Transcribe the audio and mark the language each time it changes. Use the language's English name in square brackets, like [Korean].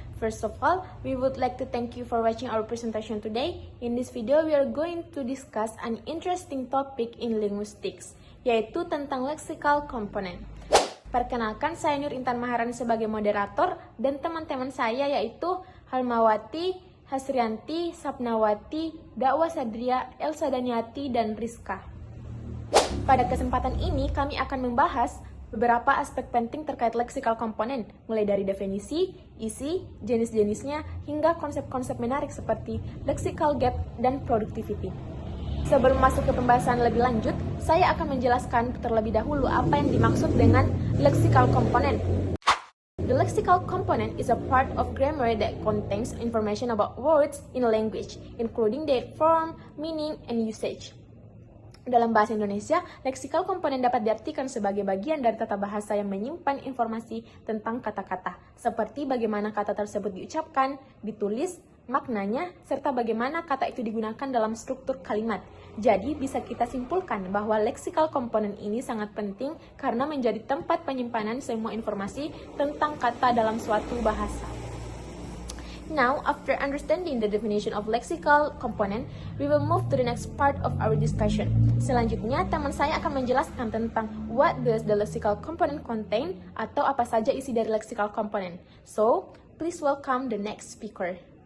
[English] First of all, we would like to thank you for watching our presentation today. In this video, we are going to discuss an interesting topic in linguistics, [Indonesian] yaitu tentang [English] lexical component. [Indonesian] Perkenalkan, saya Nur Intan Maharani sebagai moderator, dan teman-teman saya yaitu Halmawati, Hasrianti, Sapnawati, Dakwa Sadria, Elsa Daniati, dan Rizka. Pada kesempatan ini, kami akan membahas beberapa aspek penting terkait lexical component, mulai dari definisi, isi, jenis-jenisnya, hingga konsep-konsep menarik seperti lexical gap dan productivity. Sebelum masuk ke pembahasan lebih lanjut, saya akan menjelaskan terlebih dahulu apa yang dimaksud dengan lexical component. [English] The lexical component is a part of grammar that contains information about words in a language, including their form, meaning, and usage. [Indonesian] Dalam bahasa Indonesia, lexical component dapat diartikan sebagai bagian dari tata bahasa yang menyimpan informasi tentang kata-kata, seperti bagaimana kata tersebut diucapkan, ditulis, maknanya, serta bagaimana kata itu digunakan dalam struktur kalimat. Jadi, bisa kita simpulkan bahwa lexical component ini sangat penting karena menjadi tempat penyimpanan semua informasi tentang kata dalam suatu bahasa. [English] Now, after understanding the definition of lexical component, we will move to the next part of our discussion. [Indonesian] Selanjutnya, teman saya akan menjelaskan tentang [English] what does the lexical component contain [Indonesian] atau apa saja isi dari lexical component. [English] So, please welcome the next speaker.